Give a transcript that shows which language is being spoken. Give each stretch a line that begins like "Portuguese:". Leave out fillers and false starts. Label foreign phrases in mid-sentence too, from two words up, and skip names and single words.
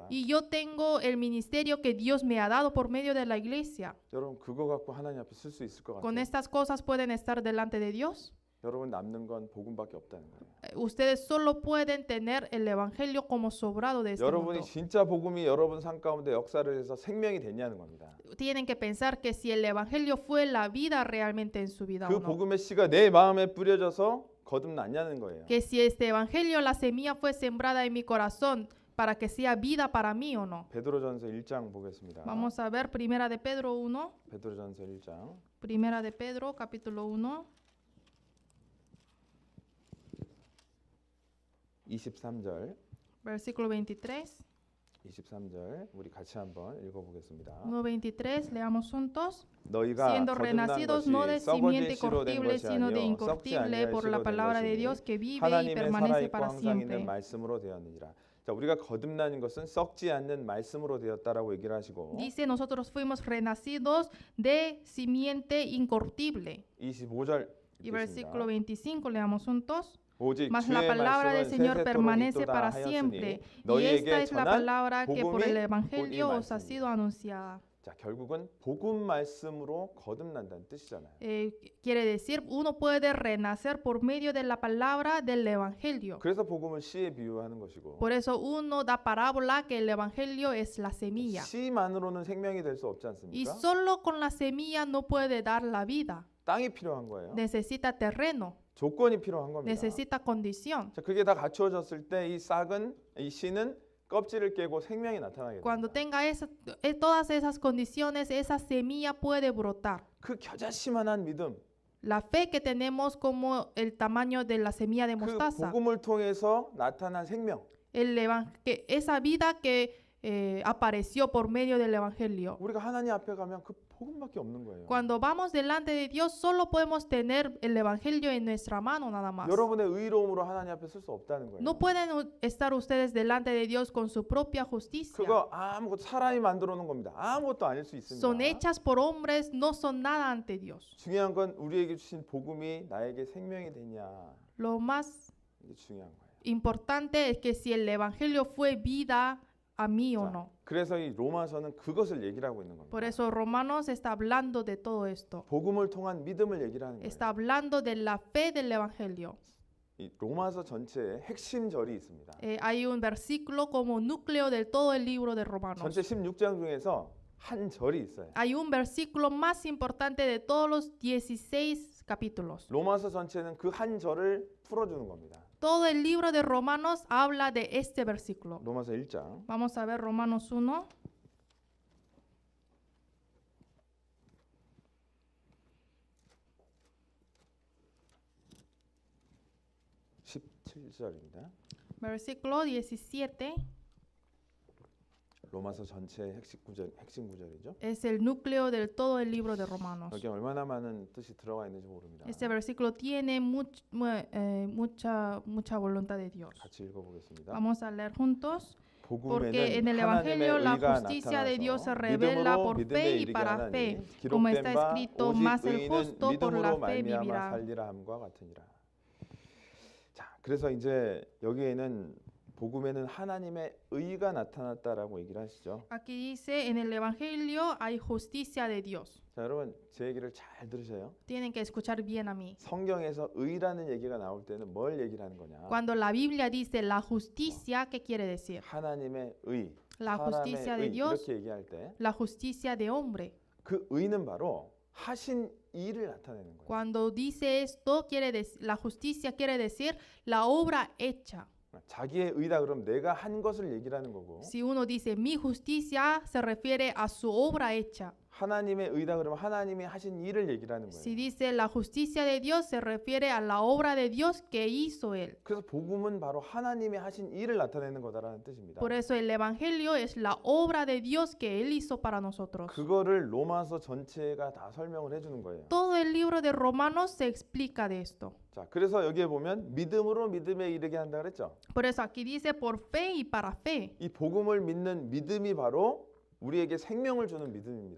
Spanish: Y yo tengo el ministerio que Dios me ha dado por medio de la iglesia.
Korean: 여러분 그거 갖고 하나님 앞에 쓸 수 있을 것
Spanish: ¿Con
Korean: 같아요.
Spanish: estas cosas pueden estar delante de Dios?
Korean: 여러분 남는 건 복음밖에 없다는 거예요.
Spanish: Ustedes solo pueden tener el evangelio como sobrado de este
Korean: 여러분이
Spanish: mundo.
Korean: 진짜 복음이 여러분 삶 가운데 역사를 해서 생명이 됐냐는 겁니다.
Spanish: Tienen que pensar que si el evangelio fue la vida realmente en su vida
Korean: 그
Spanish: o no.
Korean: 복음의 씨가 내 마음에 뿌려져서 거듭났냐는 거예요.
Spanish: Que si este evangelio, la semilla fue sembrada en mi corazón para que sea vida para mí o no.
Korean: 베드로전서 1장 보겠습니다.
Spanish: Vamos a ver Primera de Pedro 1.
Korean: 베드로전서 1장
Spanish: Primera de Pedro, capítulo 1.
Korean: 23절
Spanish: Versículo 23.
Korean: 23절 우리 같이 한번 읽어보겠습니다.
Spanish: 1:23, leamos juntos.
Korean: 너희가
Spanish: Siendo
Korean: 거듭난
Spanish: renacidos
Korean: 것이
Spanish: no de
Korean: 썩어질
Spanish: simiente
Korean: 씨로 된
Spanish: corruptible,
Korean: 것이
Spanish: sino de
Korean: 아니요 썩지
Spanish: incorruptible
Korean: 아니할
Spanish: por
Korean: 씨로
Spanish: la
Korean: 된
Spanish: palabra de
Korean: 것이
Spanish: Dios que vive y
Korean: 하나님의
Spanish: permanece
Korean: 살아있고
Spanish: para
Korean: 항상 있는
Spanish: siempre.
Korean: 말씀으로 되었느니라. 자, 우리가 거듭난 것은 썩지 않는 말씀으로 되었다라고 얘기를 하시고
Spanish: Dice, nosotros fuimos renacidos de simiente incorruptible.
Korean: 25절
Spanish: Y versículo 25, leamos juntos.
Korean: 오직
Spanish: Mas
Korean: 주의
Spanish: la palabra del
Korean: 말씀은
Spanish: Señor
Korean: 세세토록
Spanish: permanece
Korean: 있도다
Spanish: para
Korean: 하였으니
Spanish: siempre. Y
Korean: 너희에게
Spanish: esta es la
Korean: 전한
Spanish: palabra que por el
Korean: 복음이
Spanish: Evangelio
Korean: 곧 이
Spanish: os ha
Korean: 말씀이니라.
Spanish: sido anunciada.
Korean: 자, 결국은 복음 말씀으로 거듭난다는 뜻이잖아요.
Spanish: Quiere decir, uno puede renacer por medio de la palabra del Evangelio.
Korean: 그래서 복음을 씨에 비유하는 것이고
Spanish: Por eso uno da parábola que el Evangelio es la semilla.
Korean: 씨만으로는 생명이 될 수 없지
Spanish: Y
Korean: 않습니까?
Spanish: solo con la semilla no puede dar la vida.
Korean: 땅이 필요한 거예요.
Spanish: Necesita terreno,
Korean: 조건이 필요한 겁니다.
Spanish: necesita condición.
Korean: 자, 그게 다 갖추어졌을 때 이 싹은 이 씨는 껍질을 깨고 생명이 나타나게
Spanish: Cuando
Korean: 됩니다.
Spanish: tenga todas esas condiciones, esa semilla puede brotar.
Korean: 그 겨자씨만한 믿음,
Spanish: La fe que tenemos como el tamaño de la semilla de
Korean: 그
Spanish: mostaza.
Korean: 복음을 통해서 나타난 생명.
Spanish: Esa vida que apareció por medio del Evangelio.
Korean: 우리가 하나님 앞에 가면 그 복음밖에 없는 거예요.
Spanish: Cuando vamos delante de Dios, solo podemos tener el Evangelio en nuestra mano nada más.
Korean: 여러분의 의로움으로 하나님 앞에 쓸 수 없다는 거예요.
Spanish: No pueden estar ustedes delante de Dios con su propia justicia.
Korean: 그거 아무것도 사람이 만들어 놓은 겁니다. 아무것도 아닐 수 있습니다.
Spanish: Son hechas por hombres, no son nada ante Dios.
Korean: 중요한 건 우리에게 주신 복음이 나에게 생명이 되냐.
Spanish: Lo más
Korean: 이게 중요한 거예요.
Spanish: importante es que si el Evangelio fue vida a mí o
Korean: 자,
Spanish: no.
Korean: 그래서 이 로마서는 그것을 얘기를 하고 있는 겁니다.
Spanish: Por eso Romanos está hablando de todo esto.
Korean: 복음을 통한 믿음을 얘기를 하는 거예요.
Spanish: Está hablando de la fe del Evangelio.
Korean: 이 로마서 전체에 핵심 절이 있습니다.
Spanish: Hay un versículo como núcleo de todo el libro de Romanos.
Korean: 전체 16장 중에서 한 절이 있어요.
Spanish: Hay un versículo más importante de todos los 16 capítulos.
Korean: 로마서 전체는 그 한 절을 풀어주는 겁니다.
Spanish: Todo el libro de Romanos habla de este versículo.
Korean: 로마서 1장
Spanish: Vamos a ver Romanos 1.
Korean: 17절입니다.
Spanish: Versículo 17
Korean: 로마서 전체의 핵심 구절이죠.
Spanish: es el núcleo de todo el libro de Romanos.
Korean: 여기 얼마나 많은 뜻이 들어가 있는지 모릅니다.
Spanish: Este versículo tiene mucha voluntad de Dios.
Korean: 같이 읽어보겠습니다.
Spanish: Vamos a leer juntos. Porque
Korean: 복음에는
Spanish: en el
Korean: 하나님의
Spanish: Evangelio la
Korean: 의가
Spanish: justicia de Dios se
Korean: 나타나서
Spanish: revela
Korean: 믿음으로
Spanish: por
Korean: 믿음에
Spanish: fe y
Korean: 이르게
Spanish: para
Korean: 하나니
Spanish: fe. Como está
Korean: 기록된 바
Spanish: escrito,
Korean: 오직
Spanish: más el
Korean: 의인은
Spanish: justo por la
Korean: 믿음으로
Spanish: fe
Korean: 말미암아
Spanish: vivirá.
Korean: 살리라 함과 같으니라. 자, 그래서 이제 여기에는 복음에는 하나님의 의가 나타났다라고 얘기를 하시죠.
Spanish: Aquí dice, en el Evangelio hay justicia de Dios.
Korean: 자, 여러분 제 얘기를 잘 들으세요.
Spanish: Tienen que escuchar bien a mí.
Korean: 성경에서 의라는 얘기가 나올 때는 뭘 얘기를 하는 거냐?
Spanish: Cuando la Biblia dice la justicia, ¿qué quiere decir?
Korean: 하나님의 의,
Spanish: La justicia
Korean: 사람의
Spanish: de
Korean: 의
Spanish: Dios,
Korean: 이렇게 얘기할 때
Spanish: la justicia de hombre.
Korean: 그 의는 바로 하신 일을 나타내는 거예요.
Spanish: Cuando dice esto, la justicia quiere decir la obra hecha.
Korean: 자기의 의다 그럼 내가 한 것을 얘기를 하는 거고
Spanish: Si uno dice mi justicia, se refiere a su obra hecha.
Korean: 하나님의 의다 그러면 하나님이 하신 일을 얘기를 하는
Spanish: Si
Korean: 거예요.
Spanish: dice la justicia de Dios, se refiere a la obra de Dios que hizo Él.
Korean: 그래서 복음은 바로 하나님이 하신 일을 나타내는 거다라는 뜻입니다.
Spanish: Por eso el Evangelio es la obra de Dios que Él hizo para nosotros.
Korean: 그거를 로마서 전체가 다 설명을 해주는 거예요.
Spanish: Todo el libro de Romanos se explica de esto.
Korean: 자, 그래서 여기에 보면 믿음으로 믿음에 이르게 한다 그랬죠.
Spanish: Por eso aquí dice por fe y para fe.
Korean: 이 복음을 믿는 믿음이 바로 우리에게 생명을 주는 믿음입니다.